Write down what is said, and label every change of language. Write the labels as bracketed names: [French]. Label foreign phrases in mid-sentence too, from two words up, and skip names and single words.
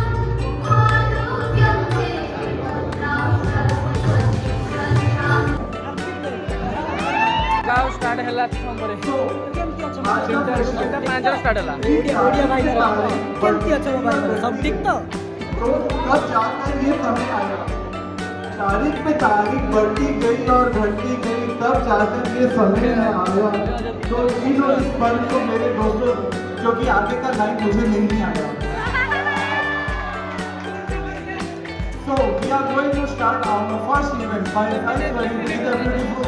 [Odia] ଷ୍ଟାର୍ଟ ହେଲା ପରେ 5ରେ ଷ୍ଟାର୍ଟ ହେଲା କେମିତି ଅଛ ମୋ ଭାଇ ସବୁ ଠିକ ତ [Hindi] तब जाकर ये समय आया तारीख पे तारीख बढ़ती गई और घटती गई तब जाकर ये समय आया तो इन और इस पल को मेरे दोस्तों जो कि आगे का लाइन मुझे नहीं आया [English] So we are going to start our first event by inviting the beautiful